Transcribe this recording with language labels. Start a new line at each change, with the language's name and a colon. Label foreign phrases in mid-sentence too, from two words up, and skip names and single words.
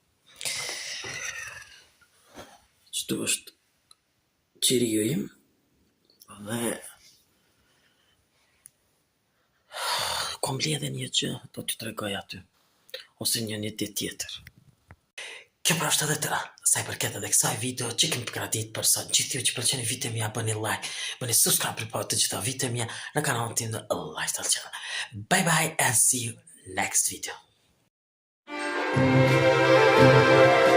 Albanian: Qëtu është qiriu im dhe kom bledhe një gjë, do t'ju tregoj aty, ose një ditë tjetër. Kjo pra është edhe tëra, sa I përket edhe kësaj video që kemi përgatitur për sot. Gjithë ju që pëlqeni videot mia bëni like, bëni subscribe për të gjitha videot mia në kanalin tim në Lifestyle Channel.
English: Bye bye and see you next video.